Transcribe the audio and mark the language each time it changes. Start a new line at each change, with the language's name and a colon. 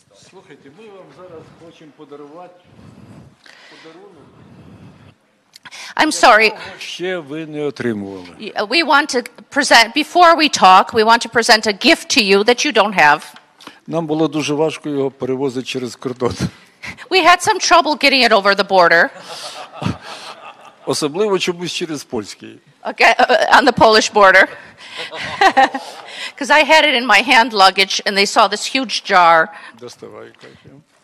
Ukrainian: Слухайте, ми вам зараз хочемо подарувати подарунок.
English: I'm sorry.
Ukrainian: Ще ви не отримували.
English: We want to present, before we talk, we want to present a gift to you that you don't have.
Ukrainian: Нам було дуже важко його перевозити через кордон.
English: We had some trouble getting it over the border.
Ukrainian: Особливо чомусь через польський.
English: Okay, on the Polish border. Because I had it in my hand luggage and they saw this huge jar.
Ukrainian: Доставай, Катя.